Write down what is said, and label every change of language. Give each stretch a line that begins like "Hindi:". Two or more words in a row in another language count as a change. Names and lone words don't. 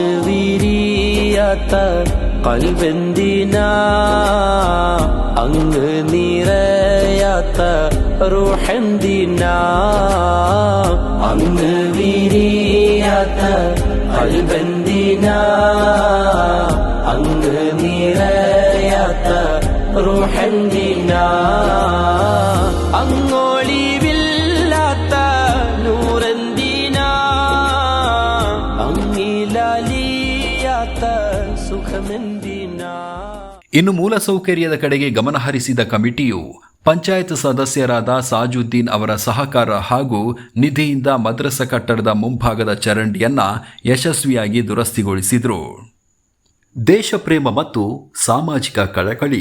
Malayalam: വിരിയാത്ത കൽബെന്തിനാ അങ്ങ് നിറയാത്ത റൂഹെന്തിനാ അങ്ങ് വിരിയാത്ത കൽബെന്തിനാ അങ്ങ് നിറയാത്ത റൂഹെന്തിനാ അങ്ങൊളിവില്ലാത്ത നൂറെന്തിനാ അങ്ങിലാലിയാത്ത സുഖമെന്തിനാ.
Kannada: ಇನ್ನು ಮೂಲಸೌಕರ್ಯದ ಕಡೆಗೆ ಗಮನಹರಿಸಿದ ಕಮಿಟಿಯು ಪಂಚಾಯತ್ ಸದಸ್ಯರಾದ ಸಾಜುದ್ದೀನ್ ಅವರ ಸಹಕಾರ ಹಾಗೂ ನಿಧಿಯಿಂದ ಮದ್ರಸಾ ಕಟ್ಟಡದ ಮುಂಭಾಗದ ಚರಂಡಿಯನ್ನ ಯಶಸ್ವಿಯಾಗಿ ದುರಸ್ತಿಗೊಳಿಸಿದರು. ದೇಶಪ್ರೇಮ ಮತ್ತು ಸಾಮಾಜಿಕ ಕಳಕಳಿ.